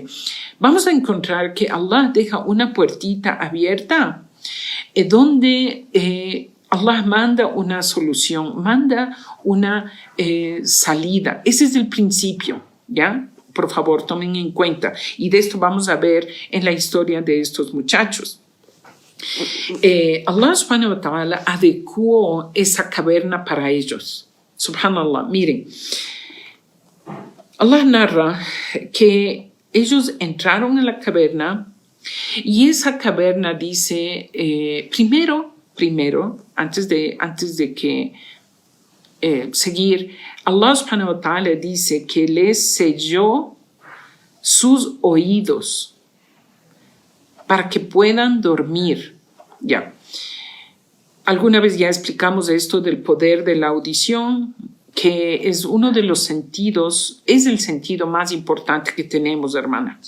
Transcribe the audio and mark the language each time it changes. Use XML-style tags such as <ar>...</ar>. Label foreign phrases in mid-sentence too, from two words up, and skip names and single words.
<es>Vamos a encontrar que Allah deja una puertita abierta donde Allah manda una solución, manda una salida. Ese es el principio, ¿ya? Por favor, tomen en cuenta. Y de esto vamos a ver en la historia de estos muchachos. Allah</es> <ar>سبحانه وتعالى</ar> <es>adecuó esa caverna para ellos. Subhanallah, miren. Allah narra que ellos entraron en la caverna y esa caverna dice, primero, antes de que seguir, Allah</es> <ar>سبحانه وتعالى</ar> <es>dice que les selló sus oídos para que puedan dormir. Ya. Alguna vez ya explicamos esto del poder de la audición, que es uno de los sentidos, es el sentido más importante que tenemos, hermanas.</es>